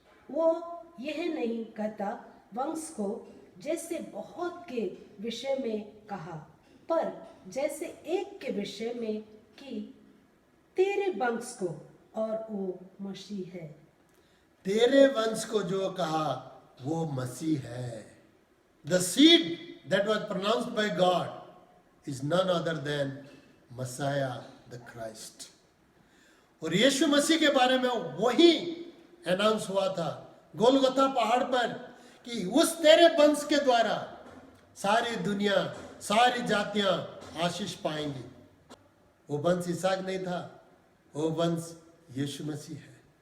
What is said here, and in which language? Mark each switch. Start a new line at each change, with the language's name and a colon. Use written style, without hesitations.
Hindi: वो यह नहीं कहता वंश को, जैसे बहुत के विषय में कहा, पर जैसे एक के विषय में कि तेरे वंश को, और वो मसीह है। तेरे वंश को जो कहा वो मसीह है।
English: The seed that was pronounced by God is none other than Messiah the Christ.
Hindi: और यीशु मसीह के बारे में वही अनाउंस हुआ था गोलगोथा पहाड़ पर कि उस तेरे वंश के द्वारा सारी दुनिया, सारी जातियां आशीष पाएंगी। वो वंश इसहाक नहीं था, वो वंश यीशु मसीह है।